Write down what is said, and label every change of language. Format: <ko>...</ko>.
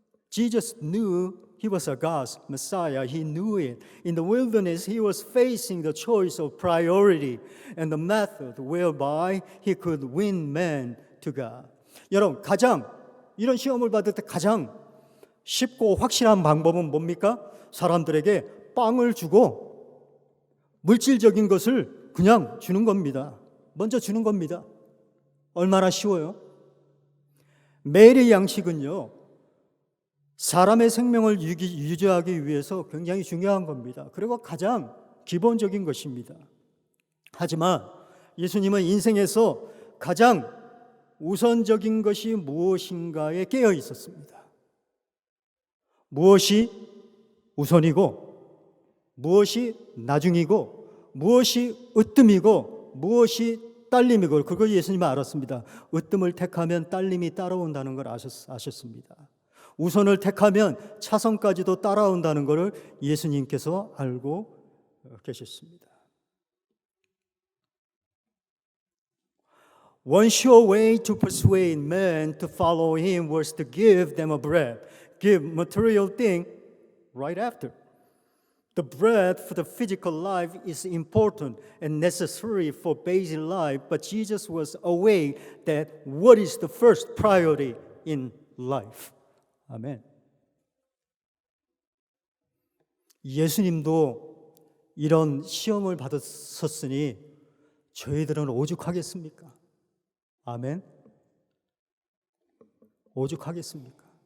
<en>Jesus knew he was a God's Messiah. He knew it. In the wilderness, he was facing the choice of priority and the method whereby he could win men to God.</en> <ko>여러분, 이런 시험을 받을 때 가장 쉽고 확실한 방법은 뭡니까? 사람들에게 빵을 주고 물질적인 것을 그냥 주는 겁니다. 먼저 주는 겁니다. 얼마나 쉬워요? 매일의 양식은요, 사람의 생명을 유지하기 위해서 굉장히 중요한 겁니다. 그리고 가장 기본적인 것입니다. 하지만 예수님은 인생에서 가장 우선적인 것이 무엇인가에 깨어 있었습니다. 무엇이 우선이고, 무엇이 나중이고, 무엇이 으뜸이고, 무엇이 딸림이고, 그걸 예수님은 알았습니다. 으뜸을 택하면 딸림이 따라온다는 걸 아셨습니다. 우선을 택하면 차선까지도 따라온다는 것을 예수님께서 알고 계셨습니다.</ko> <en>One sure way to persuade men to follow him was to give them a bread, give material thing right after. The bread for the physical life is important and necessary for basic life, but Jesus was aware that what is the first priority in life.</en> <ko>아멘. 예수님도 이런 시험을 받았었으니 저희들은 오죽하겠습니까? 아멘. 오죽하겠습니까?</ko>